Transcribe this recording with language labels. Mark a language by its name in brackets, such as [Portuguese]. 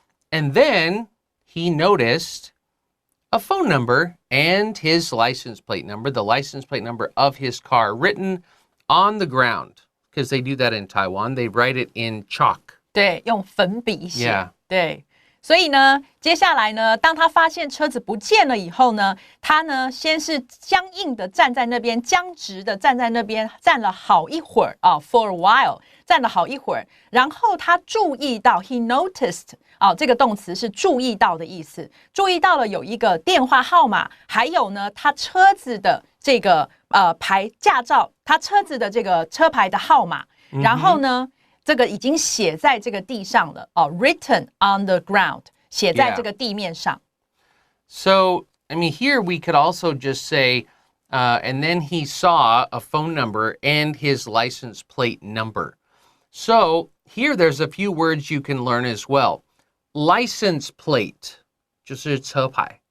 [English] And then he noticed a phone number and his license plate number, the license plate number of his car written on the ground. Because they do that in Taiwan. They write it in chalk. [Chinese] 对，用粉笔写。 [English] Yeah. [Chinese] 对。所以呢，接下来呢，当他发现车子不见了以后呢，他呢先是僵硬的站在那边，僵直的站在那边，站了好一会儿 [English] for a while， [Chinese] 站了好一会儿。然后他注意到 ， [English] he noticed， [Chinese] 这个动词是注意到的意思，注意到了有一个电话号码，还有呢，他车子的这个牌驾照，他车子的这个车牌的号码，然后呢。这个已经写在这个地上了 [English] written on the ground， [Chinese] 写在这个地面上。 [English] So, I mean, here we could also just say, and then he saw a phone number and his license plate number. So, here there's a few words you can learn as well. License plate, [Chinese] 就是车牌。